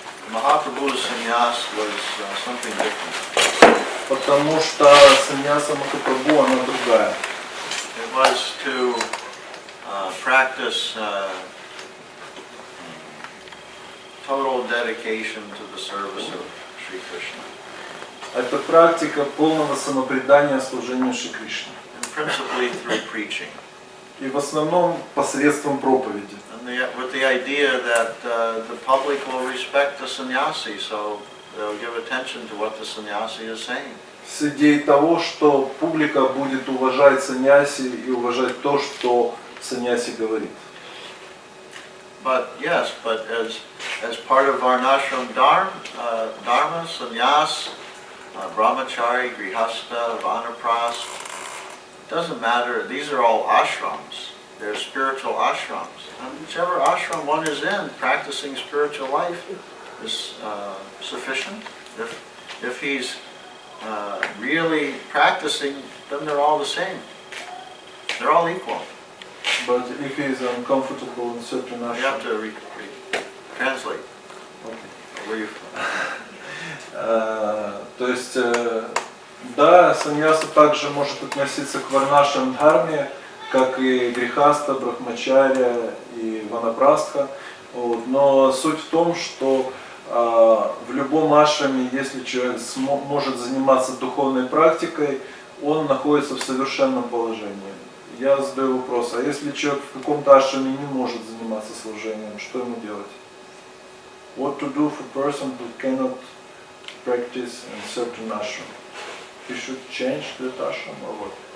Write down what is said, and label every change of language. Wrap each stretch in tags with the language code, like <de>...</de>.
<en>Mahaprabhu's sannyas was something different.</en> <ru>Потому что саньяса Махапрабху, она другая.</ru> <en>It was to practice total dedication to the service of Sri Krishna.</en> <ru>Это практика полного самопредания служению Шри Кришне.</ru> <en>And principally through preaching.</en> <ru>И в основном посредством проповеди.</ru> <en>And with the idea that the public will respect the sannyasi, so they'll give attention to what the sannyasi is saying.</en> <ru>С идеей того, что публика будет уважать саньяси и уважать то, что саньяси говорит.</ru> <en>But yes, but as part of Varnashram Dharma, sannyas, brahmachari, grihastha, vanapras, doesn't matter. These are all ashrams. They're spiritual ashrams. And whichever ashram one is in, practicing spiritual life is sufficient. If he's really practicing, then they're all the same. They're all equal. But if he is uncomfortable in certain ashram, You have to translate. Okay. Where you</en> <ru>То есть, да, саньяса также может относиться к варнашрам дхарме, как и грихаста, брахмачаря и ванапрастха. Вот. Но суть в том, что в любом ашраме, если человек может заниматься духовной практикой, он находится в совершенном положении. Я задаю вопрос, а если человек в каком-то ашраме не может заниматься служением, что ему делать?</ru> <en>What to do for a person who cannot practice in certain ashram? He should change that ashram or what?</en>